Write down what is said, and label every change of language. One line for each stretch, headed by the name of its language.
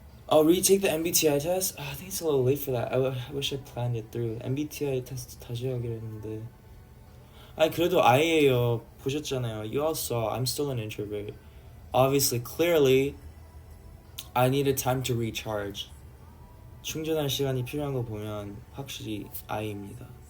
English: Oh, retake the MBTI test? I think it's a little late for that. I wish I planned it through.
Korean: MBTI 테스트 다시 하기로 했는데. 아니 그래도 I예요. 보셨잖아요.
English: You all saw I'm still an introvert. Obviously, clearly, I needed time to recharge.
Korean: 충전할 시간이 필요한 거 보면 확실히 I입니다.